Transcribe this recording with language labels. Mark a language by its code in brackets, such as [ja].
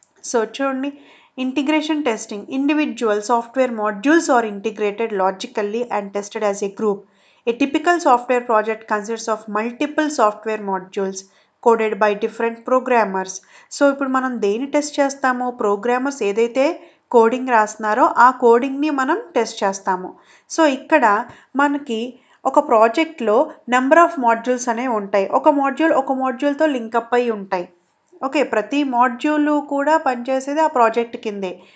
[te] So చూడండి, [en] Integration testing. Individual software modules are integrated logically and tested as a group. A typical software project consists of multiple software modules coded by different programmers. [te] So ఇప్పుడు మనం దేని test చేస్తామో, programmers ఏదైతే coding రాస్తున్నారో ఆ కోడింగ్ని మనం test చేస్తాము. So ఇక్కడ మనకి ఒక ప్రాజెక్ట్లో నెంబర్ ఆఫ్ మాడ్యూల్స్ అనేవి ఉంటాయి. ఒక మాడ్యూల్తో లింకప్ అయి ఉంటాయి. ఓకే, ప్రతి మాడ్యూల్ కూడా పనిచేసేది ఆ ప్రాజెక్ట్ కిందే.